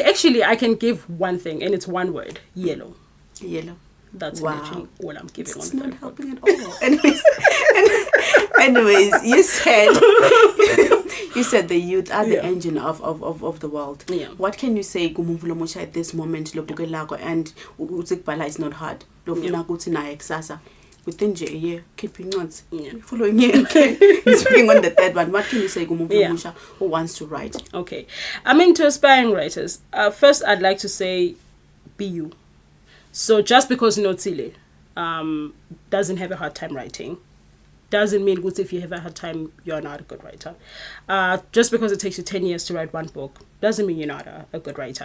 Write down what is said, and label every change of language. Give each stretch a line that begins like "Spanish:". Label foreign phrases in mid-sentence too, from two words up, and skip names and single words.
English: Actually, I can give one thing, and it's one word: yellow. Yellow. That's Wow. literally all I'm giving It's on not that book. helping at all. Anyways, you said the youth are the engine of the world. Yeah. What can you say
Swati: kumuntu lomusha
English: at this moment lobukelako and uzikubhala is not hard.
Swati: Lofuna ukuthi naye kusasa
English: within nje a year keeping notes. Following year. Speaking on the third one, what can you say
Swati: kumuntu lomusha
English: who wants to write? Okay. I mean, to aspiring writers, first I'd like to say be you. So just because Nosile doesn't have a hard time writing doesn't mean good if you have a hard time you're not a good writer. Just because it takes you 10 years to write one book doesn't mean you're not a good writer.